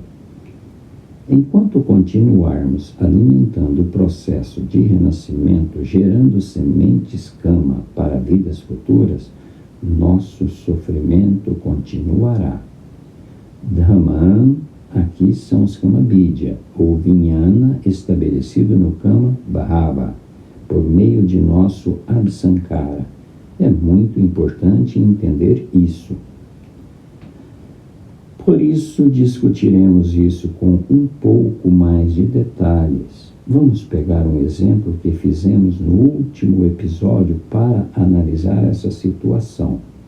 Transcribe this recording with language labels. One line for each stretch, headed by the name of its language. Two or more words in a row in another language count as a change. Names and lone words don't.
Portuguese: Enquanto continuarmos alimentando o processo de renascimento, gerando sementes kama para vidas futuras, nosso sofrimento continuará. Dhamman, aqui são os
Pali: kama bidya,
Portuguese: ou vijnana estabelecido no
Pali: kama bhava,
Portuguese: por meio de nosso absankara. É muito importante entender isso. Por isso, discutiremos isso com um pouco mais de detalhes. Vamos pegar um exemplo que fizemos no último episódio para analisar essa situação.